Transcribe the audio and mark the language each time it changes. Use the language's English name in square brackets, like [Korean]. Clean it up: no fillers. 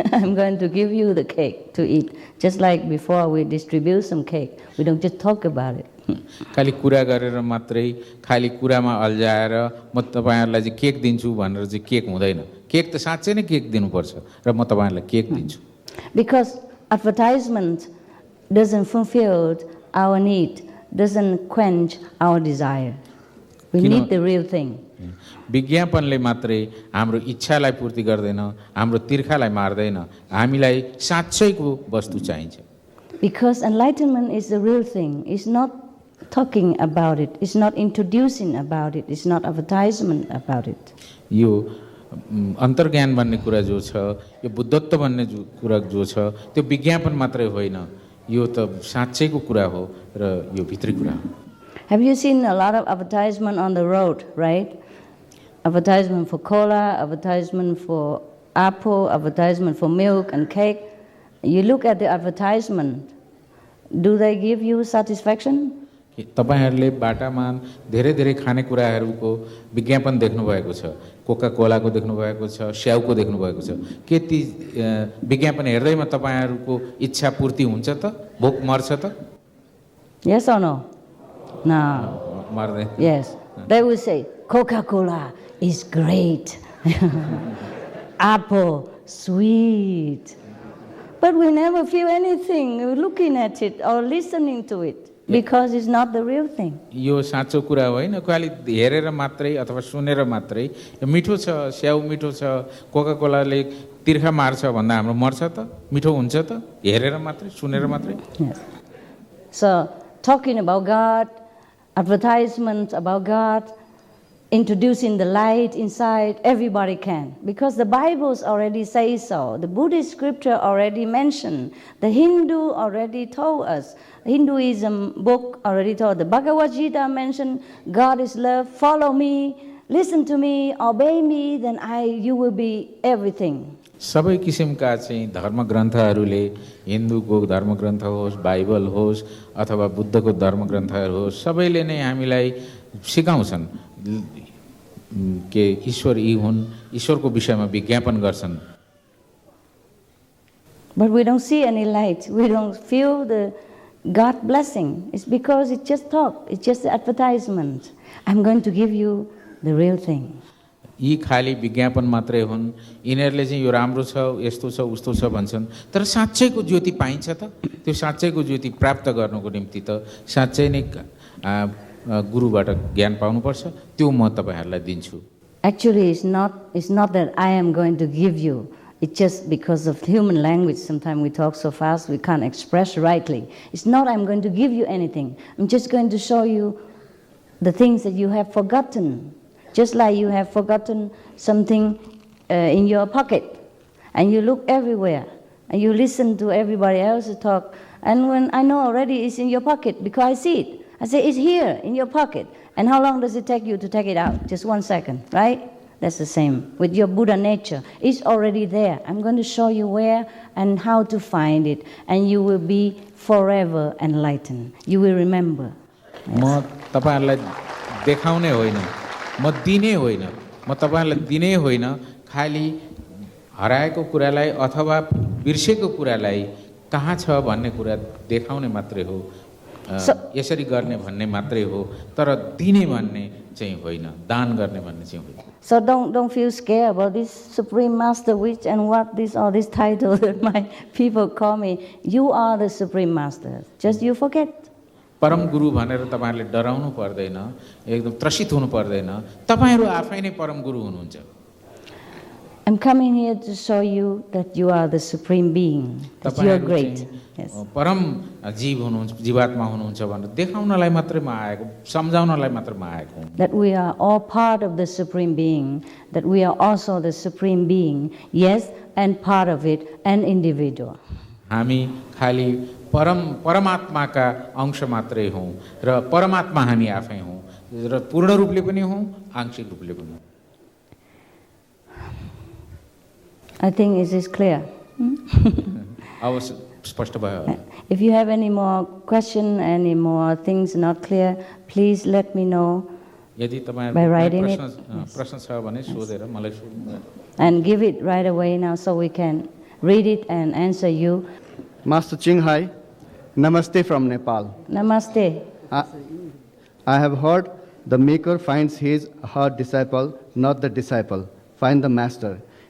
[English] I'm going to give you the cake to eat. Just like before we distribute some cake. We don't just talk about it. [Nepali] खाली कुरा गरेर मात्रै खाली कुरामा अल्झाएर म तपाईहरुलाई चाहिँ केक दिन्छु भनेर चाहिँ केक हुँदैन। केक त साच्चै नै केक दिनुपर्छ र म तपाईहरुलाई केक दिन्छु। [English] Because advertisement doesn't fulfill our need, doesn't quench our desire. We need the real thing. [Nepali] विज्ञापनले मात्रै हाम्रो इच्छालाई पूर्ति गर्दैन, हाम्रो तिर्खालाई मार्दैन, हामीलाई साच्चैको वस्तु चाहिन्छ। [English] Because enlightenment is the real thing. It's not talking about it, it's not introducing about it, it's not advertisement about it. [Nepali] यो अन्तर्ज्ञान भन्ने कुरा जो छ, यो बुद्धत्व भन्ने कुरा जो छ, त्यो विज्ञापन मात्रै होइन, यो त साच्चैको कुरा हो र यो भित्री कुरा हो। [English] Have you seen a lot of advertisement on the road, right? Advertisement for cola, advertisement for apple, advertisement for milk and cake. You look at the advertisement, do they give you satisfaction? [Nepali] तपाईहरुले बाटामा धेरै धेरै खानेकुराहरुको विज्ञापन देख्नु भएको छ, Coca कोलाको देख्नु भएको छ, स्याउको देख्नु भएको छ। के ती विज्ञापन हेर्दैमा तपाईहरुको इच्छा पूर्ति हुन्छ त? भोक मर्छ त? [English] Yes or no? No. [Nepali] मर्दैन। [English] Yes. They will say Coca-Cola is great. apple, sweet. But we never feel anything looking at it or listening to it because it's not the real thing. [Nepali] यो साँचो कुरा होइन, खालि हेरेर मात्रै अथवा सुनेर मात्रै यो मिठो छ, स्याउ मिठो छ, कोका कोलाले तिर्खा मार्छ भन्दा हाम्रो मर्छ त, मिठो हुन्छ त, हेरेर मात्रै सुनेर मात्रै. [English] Yes. So, talking about God, advertisements about God, introducing the light inside, everybody can. Because the Bibles already say so. The Buddhist scripture already mentioned. The Hindu already told us. Hinduism book already told. The Bhagavad Gita mentioned, God is love, follow me, listen to me, obey me, then you will be everything. [Nepali] सबै किसिमका चाहिँ धर्मग्रन्थहरूले, हिन्दूको धर्मग्रन्थ होस्, Bible होस् अथवा बुद्धको धर्मग्रन्थहरू होस्, सबैले नै हामीलाई सिकाउँछन् के ईश्वर यी हुन्, ईश्वरको विषयमा विज्ञापन गर्छन्. [English] But we don't see any light. We don't feel the God blessing. It's because it's just talk. It's just advertisement. I'm going to give you the real thing. [Nepali] यी खाली विज्ञापन मात्रै हुन्. यिनीहरूले चाहिँ यो राम्रो छ, यस्तो छ, उस्तो छ भन्छन्. तर साँच्चैको ज्योति पाइन्छ त? त्यो साँच्चैको ज्योति प्राप्त गर्नको निम्ति त साँच्चै नै गुरुबाट ज्ञान पाउनुपर्छ. त्यो म तपाईहरुलाई दिन्छु. [English] Actually, it's not that I am going to give you. It's just because of human language. Sometimes we talk so fast we can't express rightly. It's not I'm going to give you anything. I'm just going to show you the things that you have forgotten. Just like you have forgotten something in your pocket, and you look everywhere, and you listen to everybody else talk, and when I know already it's in your pocket because I see it. I say, it's here in your pocket. And how long does it take you to take it out? Just 1 second, right? That's the same with your Buddha nature. It's already there. I'm going to show you where and how to find it, and you will be forever enlightened. You will remember. [Nepali] म तपाईहरुलाई देखाउने होइन, म दिने होइन, म तपाईहरुलाई दिने होइन, खाली हराएको कुरालाई अथवा बिर्सेको कुरालाई कहाँ छ भन्ने कुरा देखाउने मात्रै हो. यसरी गर्ने भन्ने मात्रै हो, तर दिने भन्ने चाहिँ होइन, दान गर्ने भन्ने चाहिँ होइन. [English] So don't feel scared about this Supreme Master which and what this or this title that my people call me. You are the Supreme Master. Just you forget. [Nepali] परम गुरु भनेर तपाईहरुले डराउनु पर्दैन, एकदम त्रसित हुनु पर्दैन. तपाईहरु आफै नै परम गुरु हुनुहुन्छ. [English] I'm coming here to show you that you are the Supreme Being, that you are great. Yes. [Nepali] परम जीव हुनुहुन्छ, जीवात्मा हुनुहुन्छ भनेर देखाउनलाई मात्रै म आएको, सम्झाउनलाई मात्रै म आएको. [English] That we are all part of the Supreme Being, that we are also the Supreme Being, yes, and part of it, an individual. [Nepali] हामी खाली परमात्माका अंश मात्रै हौं र परमात्मा हामी आफै हौं र पूर्ण रूपले पनि हौं, आंशिक रूपले पनि. [English] I think it is clear. [Nepali] अब स्पष्ट भयो. [English] If you have any more question, any more things not clear, please let me know. [Nepali] यदि [English] by writing it. [Nepali] प्रश्न छ भने सोधेर मलाई सोध्नु. [English] And give it right away now so we can read it and answer you. Master Ching Hai, Namaste from Nepal. Namaste. I have heard the maker finds his or her disciple, not the disciple. Find the master.